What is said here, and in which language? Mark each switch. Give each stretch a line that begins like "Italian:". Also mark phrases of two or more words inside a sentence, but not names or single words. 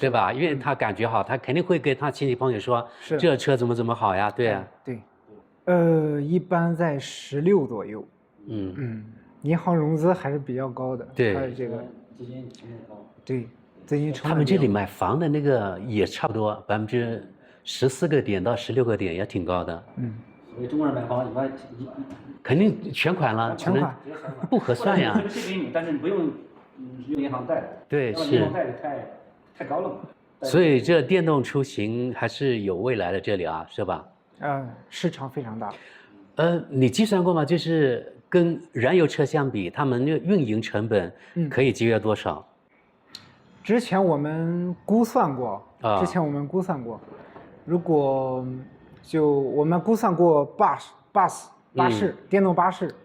Chinese: 對吧？因為他感覺好，他肯定會跟他親戚朋友說，這車怎麼好呀？對啊，對，一般在16左右。銀行融資還是比較高的。對，它這個資金成本高。對，資金成本。他們這裡買房的那個也差不多14個點到16個點，也挺高的。所以中國人買房一般肯定全款了，全款不合算呀。借给你，但是你不用用银行貸。对，是。银行貸太高了嘛。所以这電動出行還是有未來的，這裡啊，是吧？市場非常大。你計算過嗎？就是跟燃油車相比，他們那個運營成本可以節約多少？之前我們估算過，如果我們估算過巴士，電動巴士。